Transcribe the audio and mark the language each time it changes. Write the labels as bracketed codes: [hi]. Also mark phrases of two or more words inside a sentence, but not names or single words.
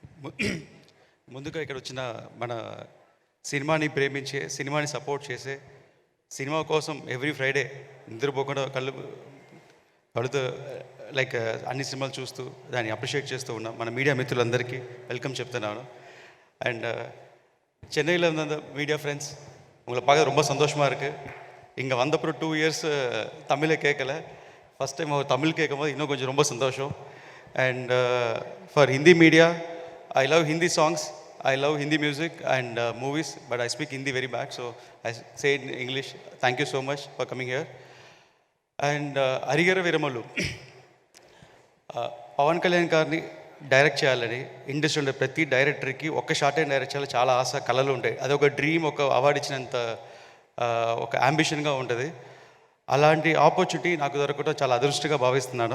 [te] ము- ముందుగా ఇక్కడ వచ్చిన మన సినిమాని ప్రేమించే, సినిమాని సపోర్ట్ చేసే, సినిమా కోసం [en] every Friday [te] నిద్రపోకుండా కళ్ళుతో లైక్ అన్ని సినిమాలు చూస్తూ దాన్ని అప్రిషియేట్ చేస్తూ ఉన్నాం మన మీడియా మిత్రులందరికీ వెల్కమ్ చెప్తున్నాను. [ta] அண்ட் சென்னையில் இருந்த அந்த [en] media friends [ta] உங்களை பார்க்க ரொம்ப சந்தோஷமாக இருக்குது. இங்கே வந்தப்புறம் 2 இயர்ஸ் தமிழை கேட்கல, [en] first time [ta] அவர் தமிழ் கேட்கும்போது இன்னும் கொஞ்சம் ரொம்ப சந்தோஷம். [en] and for Hindi media, I love Hindi songs, I love Hindi music and movies, but I speak Hindi very bad, so I say it in English. Thank you so much for coming here. [te] And Arigara Viramalu, పవన్ కళ్యాణ్ గారిని డైరెక్ట్ చేయాలని ఇండస్ట్రీ ఉండే ప్రతి డైరెక్టర్కి ఒక్క [en] short and [te] డైరెక్ట్ చేయాలి చాలా ఆశ, కళలు ఉంటాయి. అది ఒక డ్రీమ్, ఒక అవార్డు ఇచ్చినంత ఒక అంబిషన్గా ఉంటుంది. అలాంటి ఆపర్చునిటీ నాకు దొరకడం చాలా అదృష్టంగా భావిస్తున్నాను.